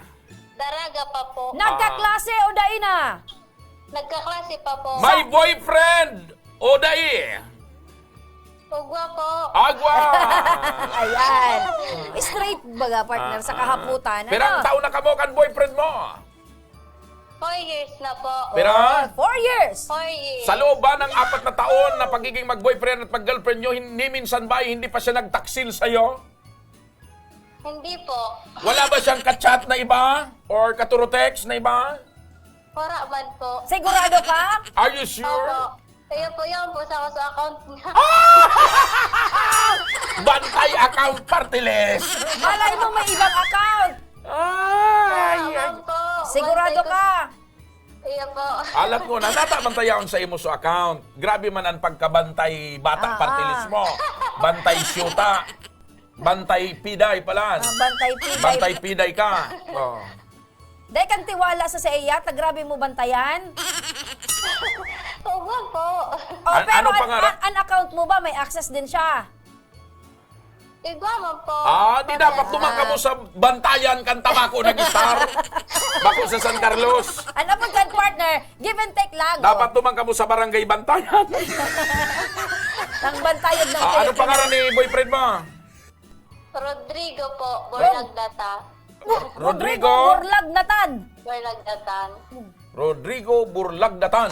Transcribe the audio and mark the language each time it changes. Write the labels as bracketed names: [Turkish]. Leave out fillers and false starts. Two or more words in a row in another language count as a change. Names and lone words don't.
[Bikol] Daraga pa po. Nagkaklase o daina? [Filipino] Nagkaklase pa po. [Bikol] May boyfriend o dai? Ugwa po. Agwa! [Filipino] Ayan. [Bikol] Straight baga partner sa kahaputan. Pirang taon na kamo kan boyfriend mo? [English] 4 years [Filipino] na po. [Bikol] Pira? [English] 4 years. 4 years. [Filipino] Sa loob ba ng 4 na taon na pagiging mag-boyfriend at mag-girlfriend nyo, ni minsan ba hindi pa siya nagtaksil sa'yo? Hindi po. Wala ba siyang kachat na iba? Or katurotext na iba? [Bikol] Wala man po. [Filipino] Sigurado ka? [English] Are you sure? [Filipino] Opo. Ayun po, yun po sa account niya. Bantay account [English] party list! [Filipino] Malay mo may ibang account. Sigurado ka? Ayun po. [Bikol] Alam ko na, natabantayaon sa imo sa account. Grabe man ang pagkabantay batang [English] party list [Bikol] mo. Bantay syuta. Bantay piday pala. Bantay piday ka. Oh. Dahil kang tiwala sa iya, grabe mo bantayan? [Filipino] Oo po. Pero ano pangarap? ang account mo ba, may access din siya? [Bikol] Igwa man po. Di dapat tumangka mo sa bantayan kan Tabaco nag-star. Bako sa San Carlos. Ano mo kan partner? [English] Give and take lang. [Bikol] Dapat tumangka mo sa barangay Bantayan. [Filipino] Nang bantayod ng Ano pangalan ni boyfriend mo? Rodrigo po. Borlagdata. Rodrigo Burlagnatan. Borlagdatan. Rodrigo Burlagdatan.